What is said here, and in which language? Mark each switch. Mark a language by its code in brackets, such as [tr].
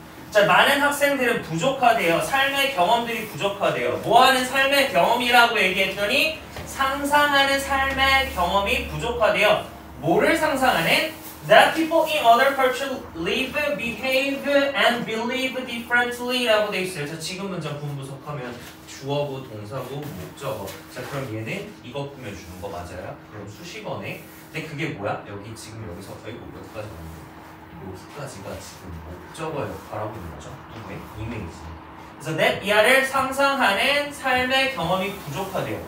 [ko] 자, 많은 학생들은 부족하대요. 삶의 경험들이 부족하대요. 뭐하는 삶의 경험이라고 얘기했더니 상상하는 삶의 경험이 부족하대요. 뭐를 상상하는? [en] That people in other cultures live, behave, and believe differently [ko] 라고 돼 있어요. 자, 지금 문장 분부석하면 주어고, 동사고, 목적어. 자, 그럼 얘는 이거 꾸며주는 거 맞아요? 그럼 수식어네. 근데 그게 뭐야? 여기 지금 여기서 여기까지 왔는데 여기까지가 지금 목적어 역할하고 있는 거죠. 누구의? 이메이지. 그래서 that 이하를 상상하는 삶의 경험이 부족하대요.